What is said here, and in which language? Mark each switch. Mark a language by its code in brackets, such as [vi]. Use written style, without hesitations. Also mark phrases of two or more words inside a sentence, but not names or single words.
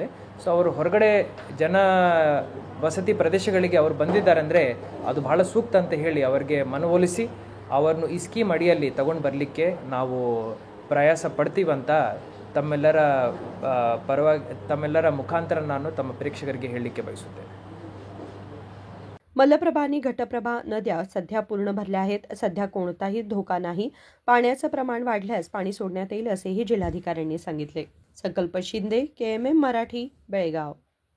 [kn] ಸೊ ಅವರು ಹೊರಗಡೆ ಜನ ವಸತಿ ಪ್ರದೇಶಗಳಿಗೆ ಅವರು ಬಂದಿದ್ದಾರೆ ಅಂದರೆ ಅದು ಬಹಳ ಸೂಕ್ತ ಅಂತ ಹೇಳಿ ಅವರಿಗೆ ಮನವೊಲಿಸಿ ಅವರನ್ನು ಈ ಸ್ಕೀಮ್ ಅಡಿಯಲ್ಲಿ ತಗೊಂಡು ಬರಲಿಕ್ಕೆ ನಾವು ಪ್ರಯಾಸ ಪಡ್ತೀವಂತ ತಮ್ಮೆಲ್ಲರ ಮುಖಾಂತರ ನಾನು ತಮ್ಮ ಪ್ರೇಕ್ಷಕರಿಗೆ ಹೇಳಲಿಕ್ಕೆ ಬಯಸುತ್ತೇನೆ। [mr] मलप्रभा आणि घटप्रभा नद्या सध्या पूर्ण भरल्या आहेत। सध्या कोणताही धोका नाही। पाण्याचं प्रमाण वाढल्यास पाणी सोडण्यात येईल असेही जिल्हाधिकाऱ्यांनी सांगितले। संकल्प शिंदे, KMM मराठी, बेळगाव।